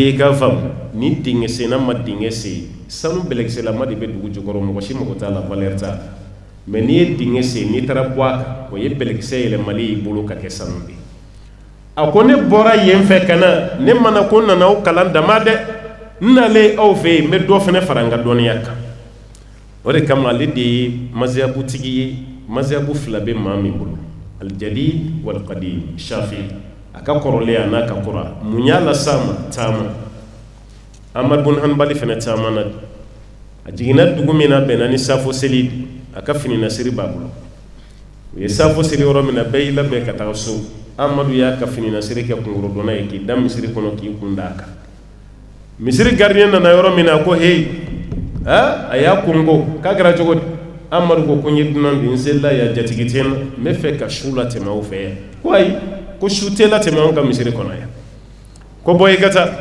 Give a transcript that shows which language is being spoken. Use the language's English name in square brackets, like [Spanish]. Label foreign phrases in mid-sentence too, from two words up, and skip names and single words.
[Bambara] ye k'a faamu ni dingɛ senna ma dingɛ sen sanu bɛlɛkisɛlama de bɛ dugu jukɔrɔ mɔgɔ si mago t'a la valeur t'a la mais n'i ye dingɛ sen n'i taara bɔ a kan o ye bɛlɛkisɛ yɛlɛmali y'i bolo ka kɛ sanu de a ko ne bɔra yen fɛ ka na ne mana ko nana aw kalan dama dɛ n nalen aw fɛ yen n bɛ dɔ fana fara n ka dɔnniya kan o de kama ale de ye mazhabutigi ye mazhabu fila bɛ maa min bolo [Arabic] الجديد وال [Bambara] qadim Shafi a ka kɔrɔlen a n'a ka kura mun y'a las'a ma taama Ahmad bin Hanbali fana taama na a jiginna dugu min na bɛnna ni safo seli a ka fini nasiri b'a bolo u ye safo seli yɔrɔ min na bɛɛ y'i labɛn ka taa so Amadu y'a ka fini nasiri kɛ kungorodonna ye k'i da misiri kɔnɔ k'i kun da a kan misiri gardien nana yɔrɔ min na ko hey a y'a kungo k'a kɛra cogo di Amadu ko ko n ye dunan de n selila yan jatigi tɛ n na n bɛ fɛ ka su latɛmɛ aw fɛ yan ko ayi ko su tɛ latɛmɛ anw ka misiri kɔnɔ yan ko boy kata